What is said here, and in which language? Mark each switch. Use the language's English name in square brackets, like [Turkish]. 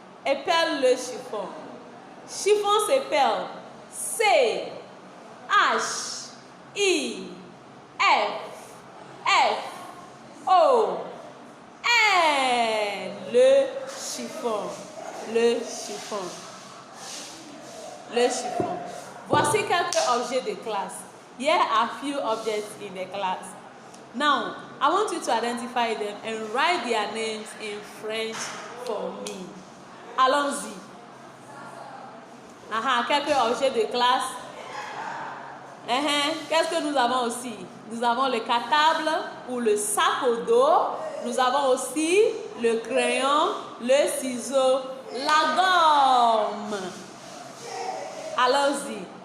[French] Épelle le chiffon. Chiffon s'appelle C, H, I, F, F, O, N. Le chiffon. Le chiffon. Le chiffon. Voici quelques objets de classe. [English] Here are few objects in the class. Now, I want you to identify them and write their names in French for me. [French] Allons-y. Quelques objets de classe. Qu'est-ce que nous avons aussi? Nous avons le cartable ou le sac au dos. Nous avons aussi le crayon, le ciseau, la gomme. Allons-y.